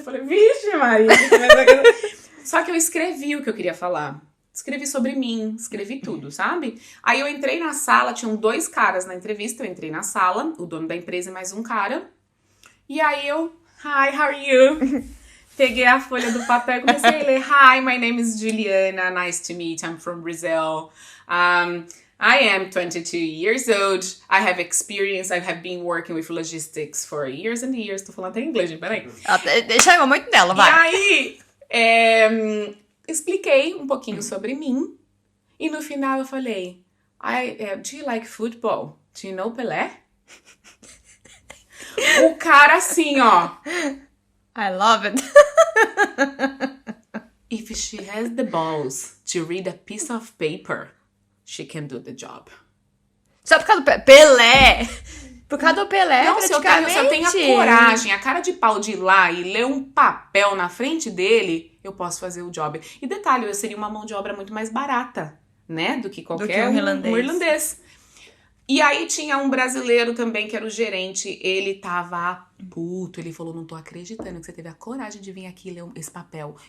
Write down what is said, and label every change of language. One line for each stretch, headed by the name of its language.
Portuguese: Eu falei, vixe, Maria. Só que eu escrevi o que eu queria falar. Escrevi sobre mim, escrevi tudo, sabe? Aí eu entrei na sala, tinham 2 caras na entrevista, eu entrei na sala, o dono da empresa e mais um cara. E aí eu,
English: hi, how are you?
Portuguese: Peguei a folha do papel e comecei a ler.
English: Hi, my name is Juliana. Nice to meet you. I'm from Brazil. I am 22 years old. I have experience. I have been working with logistics for years and years.
Portuguese: Tô falando até inglês, gente. Peraí. Deixa eu muito nela, vai. E aí, expliquei um pouquinho sobre mim. E no final eu falei,
English: do you like football? Do you know Pelé?
Portuguese: O cara assim, ó.
English: I love it. If she has the balls to read a piece of paper, she can do the job.
Portuguese: Só por causa do Pelé. Por causa do Pelé, Não, se eu tenho a coragem, a cara de pau de ir lá e ler um papel na frente dele, eu posso fazer o job. E detalhe, eu seria uma mão de obra muito mais barata, né? Do que qualquer um irlandês. E aí tinha um brasileiro também, que era o gerente, ele tava puto, ele falou, não tô acreditando que você teve a coragem de vir aqui ler esse papel.